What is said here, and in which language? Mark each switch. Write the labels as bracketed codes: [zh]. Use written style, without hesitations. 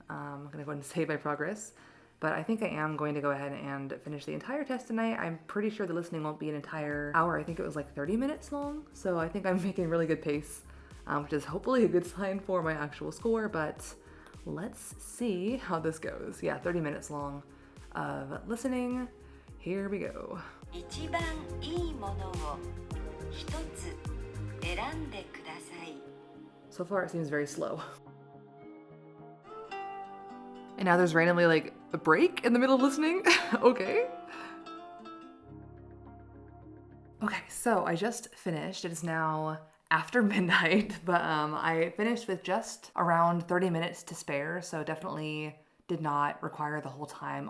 [en] I'm gonna go ahead and save my progress. But I think I am going to go ahead and finish the entire test tonight. I'm pretty sure the listening won't be an entire hour. I think it was like 30 minutes long. So I think I'm making really good pace, which is hopefully a good sign for my actual score, but let's see how this goes. Yeah, 30 minutes long of listening. Here we go. [ja] 一番いいものを一つ選んでください。 [en] So far it seems very slow. And now there's randomly like a break in the middle of listening. Okay. Okay, so I just finished. It is now after midnight, but I finished with just around 30 minutes to spare, so definitely did not require the whole time.